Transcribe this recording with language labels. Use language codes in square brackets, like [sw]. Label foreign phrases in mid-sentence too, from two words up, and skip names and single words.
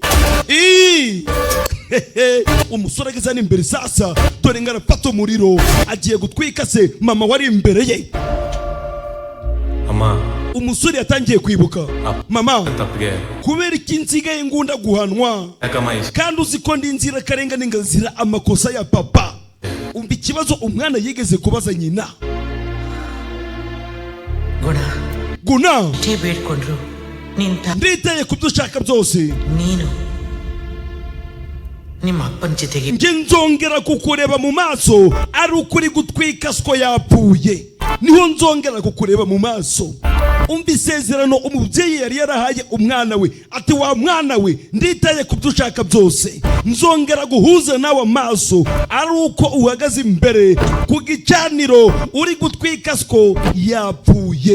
[rw] umusore ageze imbere sasa dore ngo arafata umuriro agiye gutwika se mama wari imbere ye. [kn] ಅಮ್ಮ [rw] umusore yatangiye kwibuka mama [kn] ತಪ್ಪಿಗೆ [rw] kubera iki nsigaye ngunda guhanwa [kn] ಯಾಕಮ್ಮ [rw] kandi uzi ko ndi inzira karengane ngazira amakosa ya papa. umva ikibazo umwana yigeze kubaza nyina. guna [kn] ಬೇಡ್ಕೊಂಡ್ರು ನಿಂತ [rw] nditaye ku byo ushaka byose [kn] ನೀನು ನಿಮ್ಮ ಅಪ್ಪನ ಜೊತೆಗೆ [rw] nge nzongera kukureba mu maso ari ukuri gutwika siko yapfuye niho nzongera kukureba mu maso. umva isezerano umubyeyi yari yarahaye umwana we ati wa mwana we nditaye ku byo ushaka byose nzongera guhuza nawe amaso ari uko uhagaze imbere ku gicaniro uri gutwika siko yapfuye.